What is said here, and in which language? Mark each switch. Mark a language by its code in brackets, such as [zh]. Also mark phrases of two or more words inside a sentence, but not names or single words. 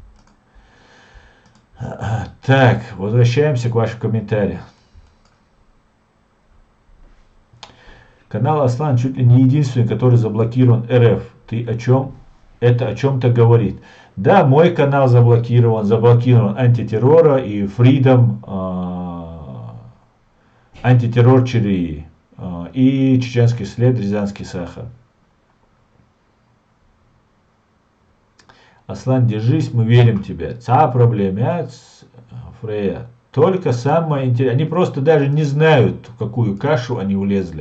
[ru] Так, возвращаемся к вашим комментариям. Канал Аслан чуть ли не единственный, который заблокирован РФ. Ты о чем? Это о чем-то говорит. Да, мой канал заблокирован антитеррора и Freedom, антитеррор Чирии и чеченский след Рязанский Сахар. Аслан, держись, мы верим тебе. Ца проблема, Фрея. Только самое интересное, они просто даже не знают, в какую кашу они улезли.